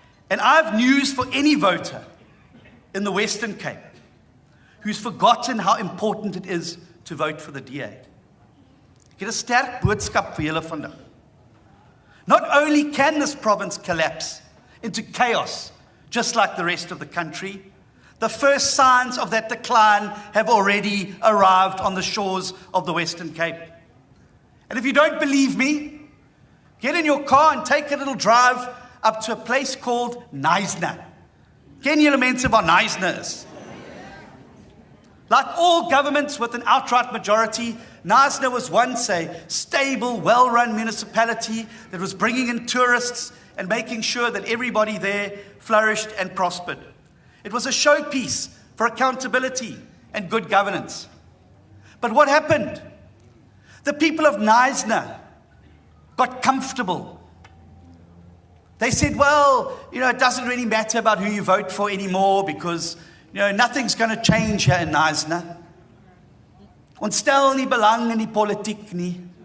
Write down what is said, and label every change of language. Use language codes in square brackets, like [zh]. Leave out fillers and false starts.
[en] And I have news for any voter in the Western Cape who's forgotten how important it is to vote for the DA. [af] Ek het 'n sterk boodskap vir julle vandag. [en] Not only can this province collapse into chaos, just like the rest of the country, the first signs of that decline have already arrived on the shores of the Western Cape. And if you don't believe me, get in your car and take a little drive up to a place called Knysna. [af] Ken julle mense waar Knysna is? [en] Like all governments with an outright majority, Knysna was once a stable, well-run municipality that was bringing in tourists and making sure that everybody there flourished and prospered. It was a showpiece for accountability and good governance. But what happened? The people of Knysna got comfortable. They said, well, it doesn't really matter about who you vote for anymore because, nothing's going to change here in Knysna. [af] Ons stel nie belang in die politiek nie.